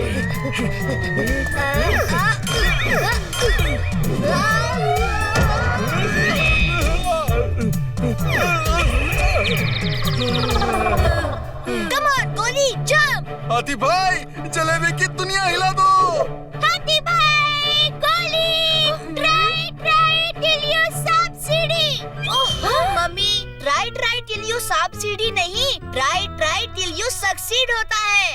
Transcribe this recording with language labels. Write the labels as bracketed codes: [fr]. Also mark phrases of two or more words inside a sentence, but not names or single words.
[en] Come on, [hi] गोली जंप। हाथी भाई, जलेबी की दुनिया हिला दो। हाथी भाई, गोली। [en] Try till you succeed। [hi] ओह मम्मी, [en] try till you succeed नहीं, try till you succeed [hi] होता है।